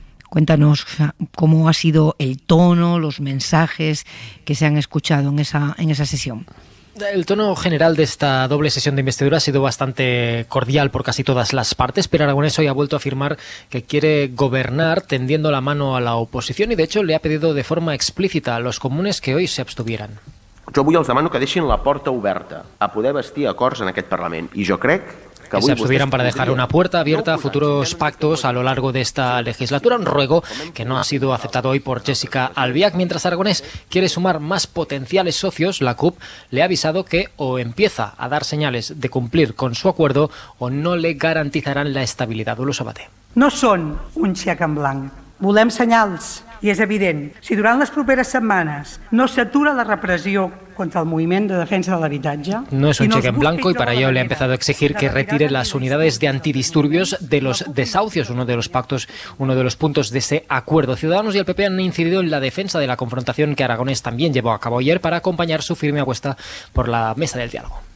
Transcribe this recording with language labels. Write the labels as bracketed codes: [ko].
[es] Cuéntanos cómo ha sido el tono, los mensajes que se han escuchado en esa sesión. El tono general de esta doble sesión de investidura ha sido bastante cordial por casi todas las partes, pero Aragonés hoy ha vuelto a afirmar que quiere gobernar tendiendo la mano a la oposición, y de hecho le ha pedido de forma explícita a los comunes que hoy se abstuvieran. [ca] Jo avui els demano que deixin la porta oberta a poder bastir acords en aquest Parlament, i jo crec [es] que se abstuvieran para dejar una puerta abierta a futuros pactos a lo largo de esta legislatura, un ruego que no ha sido aceptado hoy por Jessica Albiach. Mientras Aragonés quiere sumar más potenciales socios, la CUP le ha avisado que o empieza a dar señales de cumplir con su acuerdo o no le garantizarán la estabilidad. Olo Sabater. [ca] No són un xec en blanc. Volem senyals, i és evident. Si durant les properes setmanes no s'atura la repressió contra el moviment de defensa de l'habitatge... [es] No es un cheque en blanco, y para ello le ha empezado a exigir que retire las unidades de antidisturbios de los desahucios, uno de los puntos de ese acuerdo. Ciudadanos y el PP han incidido en la defensa de la confrontación que Aragonés también llevó a cabo ayer para acompañar su firme apuesta por la mesa del diálogo.